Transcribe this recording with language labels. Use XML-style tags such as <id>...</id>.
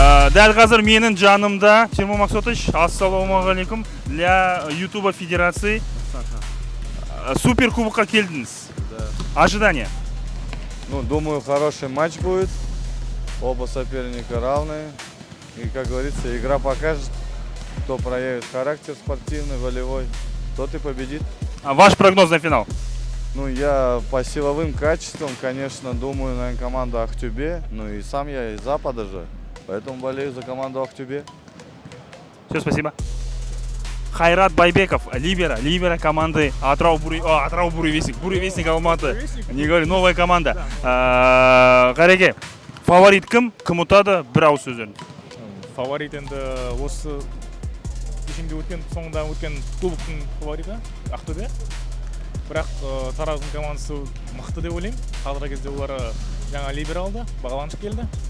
<kk>Дәл қазір менің жанымда Тимур Максотович, ассаламу алейкум,</kk> <ru>для YouTube Федерации</ru> <kk>суперкубокқа келдіңіз.</kk> <ru>Ожидания? Думаю, хороший матч будет. Оба соперника равные. И, как говорится, игра покажет, кто проявит характер спортивный, волевой, тот и победит. А ваш прогноз на финал? Ну, я по силовым качествам, конечно, думаю, наверное, команду Ахтюбе. Ну и сам я из Запада же, поэтому болею за команду Ахтюбе. Все, спасибо. Хайрат Байбеков, либера команды Атырау Буревестник Алматы. Не говори, новая команда.</ru> <kk>Қареке, фаворит кім ұтады? Бір ауыз сөздерін. Фаворит енді осы кешенде өткен, соңында өткен кубоктың фавориті Ақтөбе. Бірақ Тараздың командасы мықты деп ойлаймын. Қазіргі кезде олар жаңа либералды, бағаланып келді.</kk>